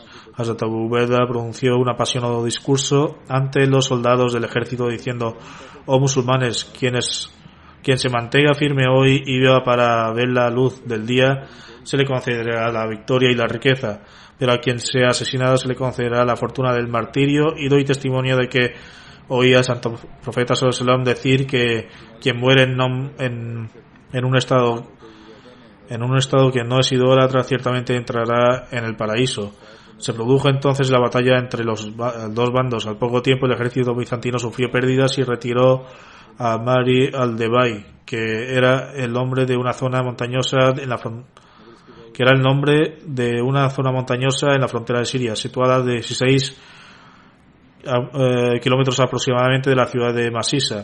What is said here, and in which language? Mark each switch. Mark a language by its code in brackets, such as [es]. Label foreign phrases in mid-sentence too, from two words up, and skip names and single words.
[es] Hazrat Abu Ubeda pronunció un apasionado discurso ante los soldados del ejército diciendo: oh musulmanes, quien se mantenga firme hoy y viva para ver la luz del día, se le concederá la victoria y la riqueza, pero a quien sea asesinado se le concederá la fortuna del martirio, y doy testimonio de que oí al santo profeta [ar] صلى الله عليه وسلم [es] decir que quien muere en un estado que no es idólatra ciertamente entrará en el paraíso. Se produjo entonces la batalla entre los dos bandos. Al poco tiempo el ejército bizantino sufrió pérdidas y retiró a Mari al-Debai, que era el nombre de una zona montañosa en la frontera de Siria, situada a 16 kilómetros aproximadamente de la ciudad de Masisa.